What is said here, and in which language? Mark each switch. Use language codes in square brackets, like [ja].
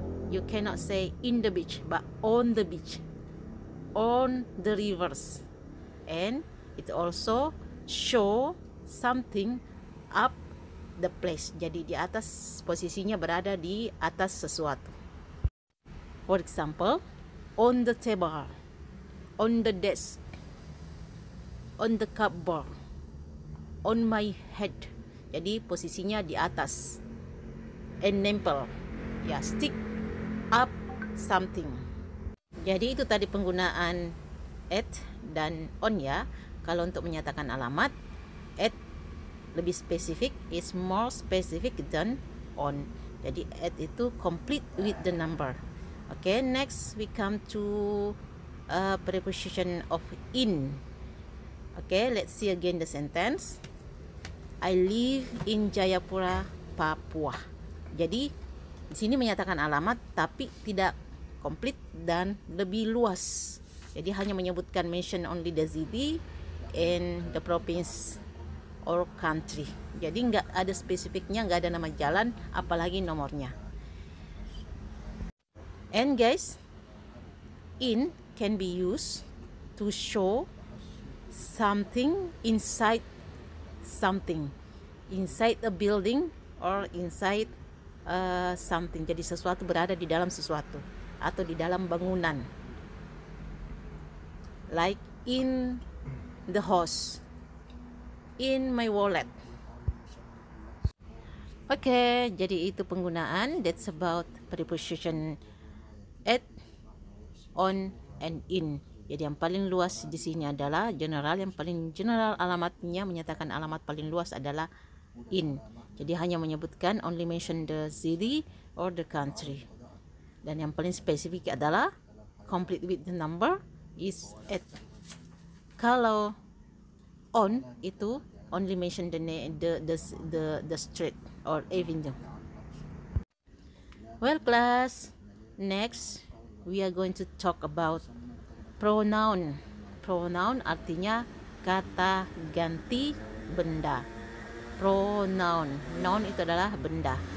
[en] You cannot say in the beach, but on the beach, on the rivers. And it also show something up the place. [id] Jadi di atas, posisinya berada di atas sesuatu. [en] For example, on the table, on the desk, on the cupboard, on my head. [id] Jadi posisinya di atas. And nempel, ya, [en] stick up something. [id] Jadi itu tadi penggunaan at dan on ya. Kalau untuk menyatakan alamat, at lebih spesifik, [en] is more specific than on. [id] Jadi at itu [en] complete with the number. Okay, next we come to preposition of in. Okay, let's see again the sentence. I live in Jayapura, Papua. [id] Jadi di sini menyatakan alamat tapi tidak komplit dan lebih luas. Jadi hanya menyebutkan [en] mention only the city and the province or country. [id] Jadi nggak ada spesifiknya, nggak ada nama jalan, apalagi nomornya. [en] And guys, in can be used to show something inside something, inside a building or inside something. [id] Jadi sesuatu berada di dalam sesuatu atau di dalam bangunan. [en] Like in the house, in my wallet. [id] Oke, jadi itu penggunaan. [en] That's about preposition at, on, and in. [id] Jadi yang paling luas di sini adalah general. Yang paling general alamatnya, menyatakan alamat paling luas adalah in. Jadi hanya menyebutkan [en] only mention the city or the country. [id] Dan yang paling spesifik adalah [en] complete with the number is at. [id] Kalau on itu [en] only mention the street or avenue. Well class, next we are going to talk about pronoun. [id] Pronoun artinya kata ganti benda. Pronoun, noun itu adalah benda.